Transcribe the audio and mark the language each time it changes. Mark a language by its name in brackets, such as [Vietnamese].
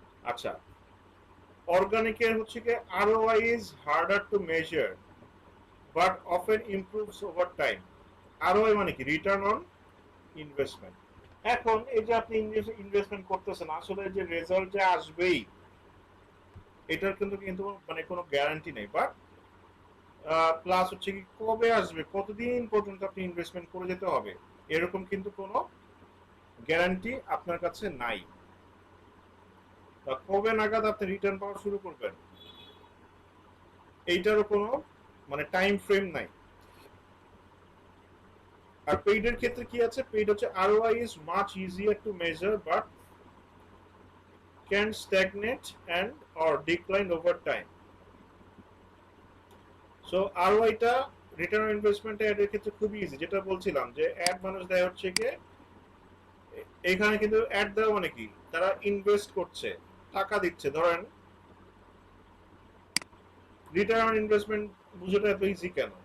[Bangla] আচ্ছা, অর্গানিকের হচ্ছে কি [English] ROI is harder to measure but often improves over time। [Bangla] ROI মানে কি? Return on investment. এখন এই যে আপনি ইনভেস্টমেন্ট করতেছেন, আসলে যে রেজাল্ট যে আসবেই এটার কিন্তু কিন্তু মানে কোনো গ্যারান্টি নেই। বাট প্লাস হচ্ছে কি কবে আসবে, কতদিন পর্যন্ত আপনি ইনভেস্টমেন্ট করে যেতে হবে, এরকম কিন্তু কোনো গ্যারান্টি আপনার কাছে নাই। কবে নাগাদ আপনি রিটার্ন পাওয়া শুরু করবেন এইটারও কোনো মানে টাইম ফ্রেম নাই। আর পেইডের ক্ষেত্রে কি আছে, পেইড হচ্ছে [English] ROI is much easier to measure but can stagnate and or decline over time। [Bangla] So ROI-টা, return on investment এর ক্ষেত্রে খুবই ইজি। যেটা বলছিলাম যে অ্যাড মানুষ দেয় হচ্ছে গিয়ে, এখানে কিন্তু অ্যাড দেওয়া মানে কি, তারা ইনভেস্ট করছে, টাকা দিচ্ছে। ধরেন রিটার্ন অন ইনভেস্টমেন্ট বুঝাটা এত ইজি কেন?